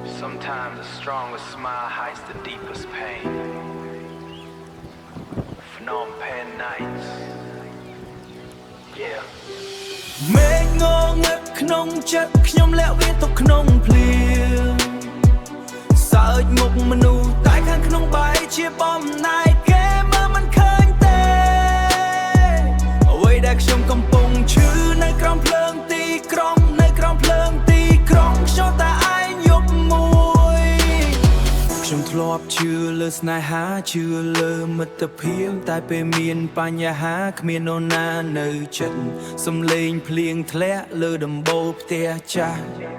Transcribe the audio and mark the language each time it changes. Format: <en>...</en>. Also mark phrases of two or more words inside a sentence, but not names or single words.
<en>Sometimes the strongest smile hides the deepest pain. Phnom Penh nights. Yeah.</en> <km>មេឃងងឹតក្នុងចិត្តខ្ញុំលាក់វាទុកក្នុងភ្លៀងសើចមុខមនុស្សតែខាង ក្នុងបែកជាបំណាយគេមើលមិនឃើញទេអ្វីដែលខ្ញុំកំពុងឈឺនៅក្រោមភ្លើងទីក្រុងនៅក្រោមភ្លើងទីក្រុងខ្ញុំតែឯងយប់មួយខ្ញុំធ្លាប់ជឿលើស្នេហាជឿលើមិត្តភាពតែពេលមានបញ្ហាគ្មាននរណានៅចិត្តសំឡេងភ្លៀងធ្លាក់លើដំបូលផ្ទះចាស់</km>